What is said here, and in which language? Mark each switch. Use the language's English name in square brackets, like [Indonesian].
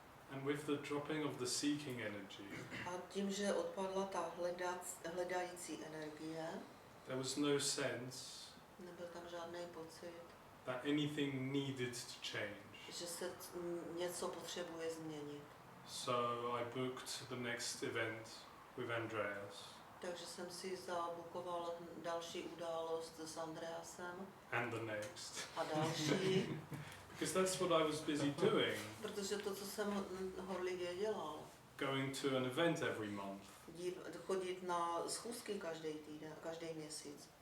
[English] And with the dropping of the seeking energy, [Czech] A tím, že odpadla ta hledající energie, [English] there was no sense [Czech] nebyl tam žádný pocit, [English] that anything needed to change. [Czech] že se něco potřebuje změnit. [English] So I booked the next event with Andreas [Czech] Takže jsem si zabukoval další událost s Andreasem [English] and the next, [Czech] a další, [English] because that's what I was busy doing, [Czech] protože to, co jsem horlivě dělal, [English] going to an event every month, [Czech] chodit na schůzky každý týden, každý měsíc.